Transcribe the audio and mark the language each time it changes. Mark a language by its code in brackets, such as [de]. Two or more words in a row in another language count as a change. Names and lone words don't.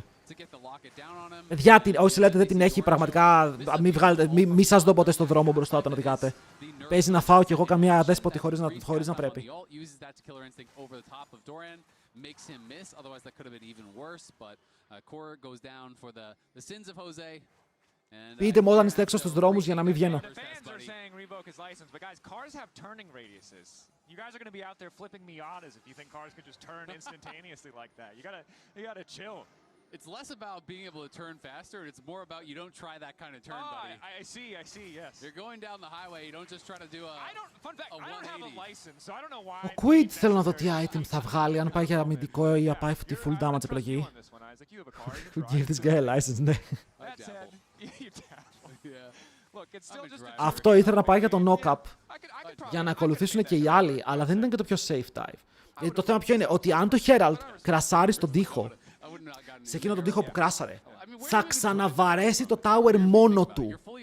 [el] Παιδιά, όσοι λέτε δεν την έχει, πραγματικά μη σας δω ποτέ στον δρόμο μπροστά όταν οδηγάτε. Παίζει να φάω κι εγώ καμιά δέσποτη χωρίς να πρέπει. Πείτε μου όταν είστε έξω στους δρόμους για να μην βγαίνω. [en] You guys are going to be out there flipping Miatas if you think cars could just turn instantaneously like that. You gotta chill. It's less about being able to turn faster, it's more about you don't try that kind of turn, buddy. I see, yes. You're going down the highway, you don't just try to do a fun fact, I don't have a license, so I don't know why. [el] Ο Quid θέλω να δω τι item θα βγάλει, αν πάει για αμυντικό ή πάει τη [en] full damage [el] επιλογή. [en] Give this guy a license, [el] ναι. Αυτό ήθελα να πάει για το knock-up για να ακολουθήσουν και οι άλλοι, αλλά δεν ήταν και το πιο [en] safe dive. [el] Γιατί το θέμα ποιο είναι, ότι αν το Herald κρασάρει στον τοίχο, σε εκείνο τον τοίχο που κράσαρε, θα ξαναβαρέσει το tower μόνο του.